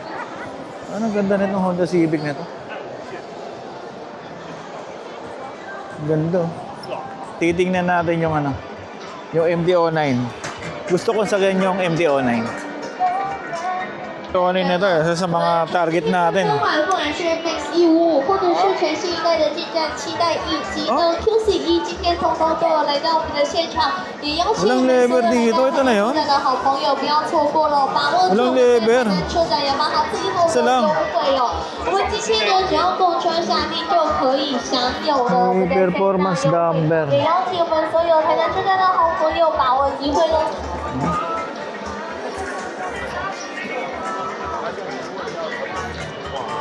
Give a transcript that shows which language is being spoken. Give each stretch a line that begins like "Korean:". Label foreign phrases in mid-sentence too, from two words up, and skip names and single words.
Filipino: Anong ganda nitong Honda Civic na to? Ganda. Titingnan natin yung yung MT-09. Gusto kong sakyan yung MT-09. Ito ano nito isa sa mga target natin.
Chinese: 不管是 FX15或者是全新一代的进站期待以及QC1今天通通都有来到我们的现场，也邀请我们所有的好朋友不要错过了，把握住我们的车展雅马哈最后的优惠哦。我们机器呢只要购车下定就可以享有了我们的
English: performance dumper.
Chinese: 也邀请我们所有台南车展的好朋友把握机会喽。 Oh,